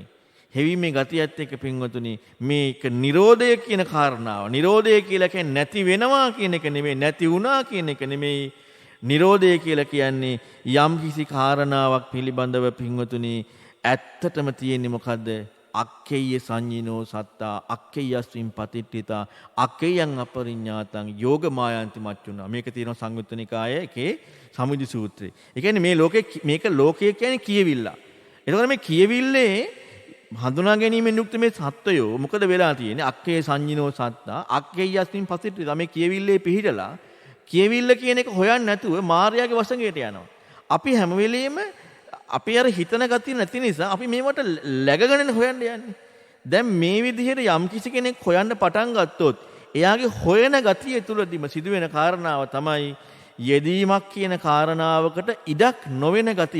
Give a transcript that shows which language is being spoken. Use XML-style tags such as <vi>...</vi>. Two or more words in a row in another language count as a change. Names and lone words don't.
<si>හෙවීමේ ගතියත් එක්ක පින්වතුනි මේක නිරෝධය කියන කාරණාව. නිරෝධය කියලා කියන්නේ නැති වෙනවා කියන එක නෙමෙයි, නැති වුණා කියන එක නෙමෙයි. නිරෝධය කියලා කියන්නේ යම් කිසි කාරණාවක් පිළිබඳව පින්වතුනි ඇත්තටම තියෙන්නේ මොකද්ද?</si> <pi>අක්කේය සංඤිනෝ සත්තා අක්කේයස්මින් පතිට්ඨිතා අක්කේයං අපරිඤ්ඤාතං යෝග මායන්ති මච්චුනා.</pi> <si>මේක තියෙනවා සංයුත්ත නිකායේ එකේ සමුදි සූත්‍රයේ. ඒ කියන්නේ මේක ලෝකයේ කියන්නේ කියවිල්ල. එතකොට මේ කියවිල්ලේ හඳුනා ගැනීමෙන් යුක්ත මේ සත්වයෝ මොකද වෙලා තියෙන්නේ?</si> <pi>අක්කේ සංඤිනෝ සත්තා අක්කේයස්මින් පතිට්ඨිතා.</pi> <si>මේ කියවිල්ලේ පිහිටලා කියවිල්ල කියන එක හොයන්නේ නැතුව මායාවේ වසඟයට යනවා. අපි හැම වෙලෙම අපි අර හිතන ගතිය නැති නිසා අපි මේවට läගගෙන හොයන්න යන්නේ. දැන් මේ විදිහට යම් කිසි කෙනෙක් හොයන්න පටන් ගත්තොත් එයාගේ හොයන ගතිය තුළදීම සිදුවෙන කාරණාව තමයි යෙදීමක් කියන කාරණාවකට ඉඩක් නොවන ගතිය.</si>